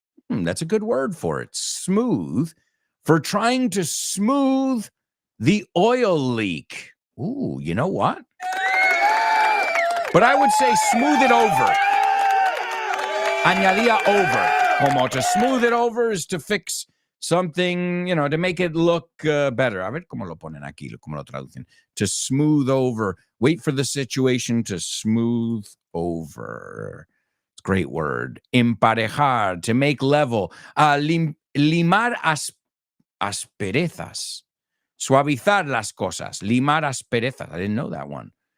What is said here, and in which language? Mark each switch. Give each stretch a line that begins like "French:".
English: That's a good word for it. Smooth. For trying to smooth the oil leak. Ooh, you know what? But I would say smooth it over.
Spanish: Añadía over. Como
English: to smooth it over is to fix something, you know, to make it look better.
Spanish: A ver cómo lo ponen aquí, cómo lo traducen.
English: To smooth over. Wait for the situation to smooth over. It's a great word.
Spanish: Emparejar,
English: to make level.
Spanish: Limar asperezas. Suavizar las cosas. Limar asperezas.
English: I didn't know that one.